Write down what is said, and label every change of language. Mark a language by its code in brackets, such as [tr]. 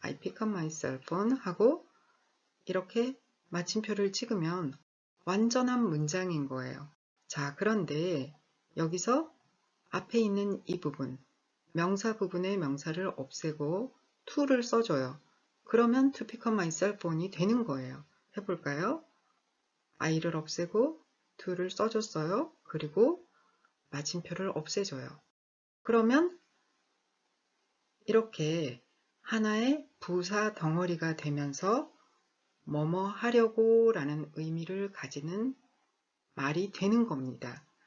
[en] I pick up my cell phone [ko] 하고 이렇게 마침표를 찍으면 완전한 문장인 거예요. 자, 그런데 여기서 앞에 있는 이 부분, 명사 부분의 명사를 없애고 to를 써줘요. 그러면 [en] to pick up my cell phone이 [ko] 되는 거예요. 해볼까요? I를 없애고 to를 써줬어요. 그리고 마침표를 없애줘요. 그러면 이렇게 하나의 부사 덩어리가 되면서 뭐뭐 하려고 라는 의미를 가지는 말이 되는 겁니다.